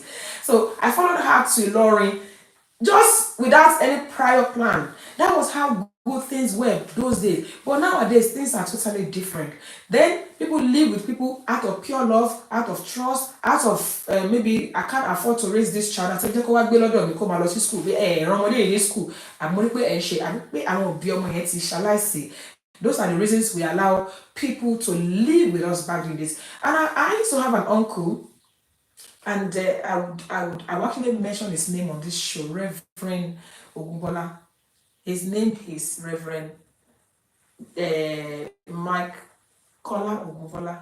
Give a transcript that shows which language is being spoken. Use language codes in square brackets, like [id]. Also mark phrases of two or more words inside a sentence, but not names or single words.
[en] So I followed her to Ilorin just without any prior plan. That was how good, things were those days. But nowadays, things are totally different. Then people live with people out of pure love, out of trust, out of maybe I can't afford to raise this child. I said, [yo] "Jeko wa gbe lodo mi ko ma lọ sí school. Ran ọmọdé yìí ní school. Àmọ́ ní pé ẹ ṣe àbí pé àwọn òbí ọmọ yẹn ti ṣaláìsí." [en] Those are the reasons we allow people to live with us back in this. And I used to have an uncle, and I would actually mention his name on this show, Reverend Ogunbola. His name is Reverend Mike Kola Ogunbola.